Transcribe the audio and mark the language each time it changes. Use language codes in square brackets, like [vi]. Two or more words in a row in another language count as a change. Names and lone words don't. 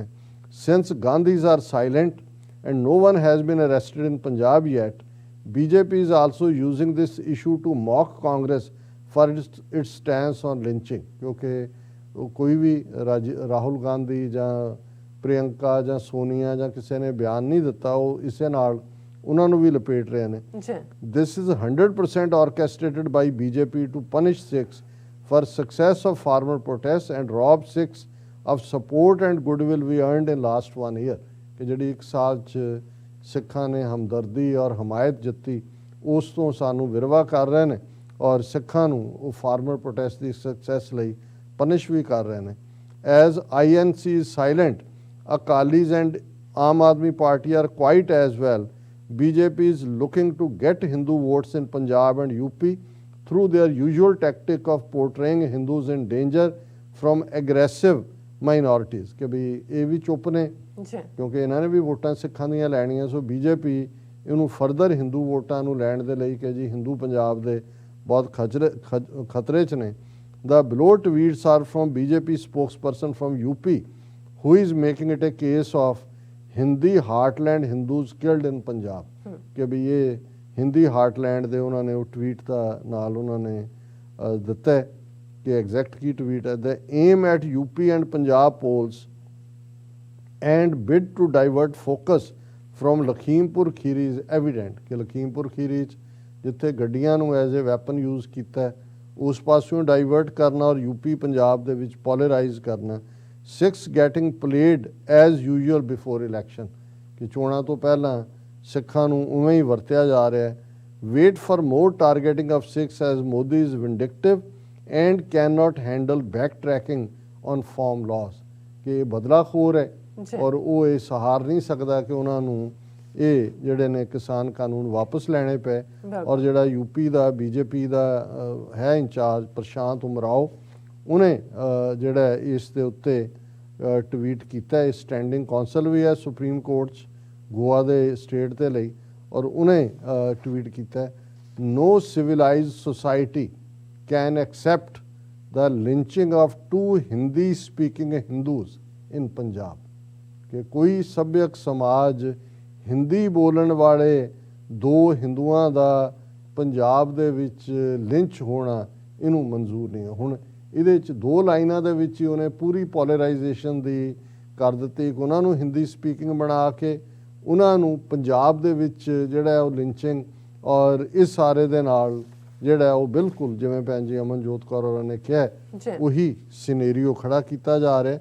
[en] Since Gandhis are silent and no one has been arrested in Punjab yet, BJP is also using this issue to mock Congress for its stance on lynching [pa] ਕਿਉਂਕਿ ਕੋਈ ਵੀ ਰਾਹੁਲ ਗਾਂਧੀ ਜਾਂ ਪ੍ਰਿਯੰਕਾ ਜਾਂ ਸੋਨੀਆ ਜਾਂ ਕਿਸੇ ਨੇ ਬਿਆਨ ਨਹੀਂ ਦਿੱਤਾ, ਉਹ ਇਸੇ ਨਾਲ ਉਹਨਾਂ ਨੂੰ ਵੀ ਲਪੇਟ ਰਹੇ ਨੇ। [en] This is 100% orchestrated by BJP to punish Sikhs for success of farmer protests and rob Sikhs of support and goodwill we earned in last 1 year [pa] ਕਿ ਜਿਹੜੀ 1 ਸਾਲ 'ਚ ਸਿੱਖਾਂ ਨੇ ਹਮਦਰਦੀ ਔਰ ਹਮਾਇਤ ਜਿੱਤੀ, ਉਸ ਤੋਂ ਸਾਨੂੰ ਵਿਰਵਾ ਕਰ ਰਹੇ ਨੇ ਔਰ ਸਿੱਖਾਂ ਨੂੰ ਉਹ [en] farmer protest [pa] ਦੀ ਸਕਸੈਸ ਲਈ ਪਨਿਸ਼ ਵੀ ਕਰ ਰਹੇ ਨੇ। [en] as INC is silent, Akalis and Aam Aadmi Party are quiet as well. BJP is looking to get Hindu votes in Punjab and UP through their usual tactic of portraying Hindus in danger from aggressive minorities. [pa] ਕਿ ਭੀ ਇਹ ਭੀ ਚੁੱਪ ਨੇ ਕਿਉਂਕਿ ਇਨ੍ਹਾਂ ਨੇ ਭੀ ਵੋਟਾਂ ਸਿੱਖਾਂ ਦੀਆਂ ਲੈਣੀਆਂ ਸੋ BJP ਇਹਨੂੰ ਫਰਦਰ ਹਿੰਦੂ ਵੋਟਾਂ ਨੂੰ ਲੈਣ ਦੇ ਲਈ ਕਿ ਜੀ ਹਿੰਦੂ ਪੰਜਾਬ ਦੇ ਬਹੁਤ ਖਤਰੇ 'ਚ ਨੇ. [en] The below tweets are from BJP spokesperson from UP who is making it a case of Hindi heartland Hindus killed in Punjab. [pa] ਕਿ ਵੀ ਇਹ ਹਿੰਦੀ ਹਾਰਟਲੈਂਡ ਦੇ ਉਹਨਾਂ ਨੇ ਉਹ ਟਵੀਟ ਦਾ ਨਾਲ ਉਹਨਾਂ ਨੇ ਦਿੱਤਾ ਹੈ ਕਿ ਐਗਜ਼ੈਕਟ ਕੀ ਟਵੀਟ ਹੈ. [en] The aim at UP and Punjab polls and bid to divert focus from Lakhimpur Kheri is evident. [pa] ਕਿ ਲਖੀਮਪੁਰ ਖੀਰੀ 'ਚ ਜਿੱਥੇ ਗੱਡੀਆਂ ਨੂੰ [en] as a weapon use [pa] ਕੀਤਾ ਉਸ ਪਾਸਿਓਂ ਡਾਈਵਰਟ ਕਰਨਾ ਔਰ UP ਪੰਜਾਬ ਦੇ ਵਿੱਚ ਪੋਲਰਾਈਜ਼ ਕਰਨਾ. [en] 6 getting played as usual before election [pa] ਕਿ ਚੋਣਾਂ ਤੋਂ ਪਹਿਲਾਂ ਸਿੱਖਾਂ ਨੂੰ ਉਵੇਂ ਹੀ ਵਰਤਿਆ ਜਾ ਰਿਹਾ ਹੈ. [en] Wait for more targeting of Sikhs as Modi is vindictive and cannot handle backtracking on form laws [pa] ਕਿ ਇਹ ਬਦਲਾਖੋਰ ਹੈ ਔਰ ਉਹ ਇਹ ਸਹਾਰ ਨਹੀਂ ਸਕਦਾ ਕਿ ਉਹਨਾਂ ਨੂੰ ਇਹ ਜਿਹੜੇ ਨੇ ਕਿਸਾਨ ਕਾਨੂੰਨ ਵਾਪਸ ਲੈਣੇ ਪਏ. ਔਰ ਜਿਹੜਾ UP ਦਾ BJP ਦਾ ਹੈ ਇੰਚਾਰਜ ਪ੍ਰਸ਼ਾਂਤ ਉਮਰਾਓ ਉਹਨੇ ਜਿਹੜਾ ਇਸ ਦੇ ਉੱਤੇ ਟਵੀਟ ਕੀਤਾ. ਇਹ [en] standing counsel [pa] ਵੀ ਹੈ ਸੁਪਰੀਮ ਕੋਰਟ 'ਚ ਗੋਆ ਦੇ ਸਟੇਟ ਦੇ ਲਈ ਔਰ ਉਹਨੇ ਟਵੀਟ ਕੀਤਾ [en] no civilized society can accept the lynching of 2 Hindi speaking Hindus in Punjab [pa] ਕਿ ਕੋਈ ਸੱਭਿਅਕ ਸਮਾਜ ਹਿੰਦੀ ਬੋਲਣ ਵਾਲੇ 2 ਹਿੰਦੂਆਂ ਦਾ ਪੰਜਾਬ ਦੇ ਵਿੱਚ ਲਿੰਚ ਹੋਣਾ ਇਹਨੂੰ ਮਨਜ਼ੂਰ ਨਹੀਂ ਹੈ. ਹੁਣ ਇਹਦੇ 'ਚ 2 ਲਾਈਨਾਂ ਦੇ ਵਿੱਚ ਹੀ ਉਹਨੇ ਪੂਰੀ ਪੋਲਰਾਈਜੇਸ਼ਨ ਦੀ ਕਰ ਦਿੱਤੀ ਕਿ ਉਹਨਾਂ ਨੂੰ [en] Hindi speaking [pa] ਬਣਾ ਕੇ ਉਹਨਾਂ ਨੂੰ ਪੰਜਾਬ ਦੇ ਵਿੱਚ ਜਿਹੜਾ ਉਹ ਲਿੰਚਿੰਗ ਔਰ ਇਸ ਸਾਰੇ ਦੇ ਨਾਲ ਜਿਹੜਾ ਉਹ ਬਿਲਕੁਲ ਜਿਵੇਂ ਭੈਣ ਜੀ ਅਮਨਜੋਤ ਕੌਰ ਹੋਰਾਂ ਨੇ ਕਿਹਾ ਉਹੀ ਸਿਨੇਰੀਓ ਖੜਾ ਕੀਤਾ ਜਾ ਰਿਹਾ.